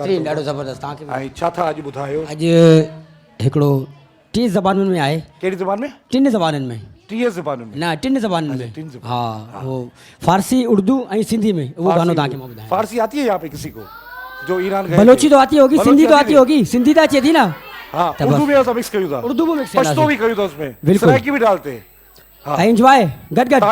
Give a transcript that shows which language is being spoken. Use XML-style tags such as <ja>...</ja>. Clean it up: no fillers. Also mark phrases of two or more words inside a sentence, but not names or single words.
<sd>बहितरीनु ॾाढो ज़बरदस्त तव्हांखे ऐं छा था अॼु ॿुधायो अॼु हिकिड़ो 30 ज़बानुनि में आहे कहिड़ी ज़बान में 3 ज़बानुनि में 30 ज़बानुनि में न 3 ज़बानुनि में तीन ज़बान। हाँ वो फारसी उर्दू ऐं सिंधी में वो गानो तव्हांखे मां ॿुधायां</sd> <ur>فارسی آتی ہے یہاں پہ کسی کو جو ایران گئے बलोची थे? تو آتی ہوگی سندھی تو آتی ہوگی سندھی तो</ur> <sd>अचे थी ना</sd> <ur>हाँ तो उर्दू बस। میں ہوتا مکس</ur> <sd>कयूं था</sd> <ur>اردو میں مکس پشتو بھی</ur> <sd>कयूं था</sd> <ur>उसमें बिल्कुल। سرائیکی بھی ڈالتے ہیں ہاں एंजॉय गट गट</ur>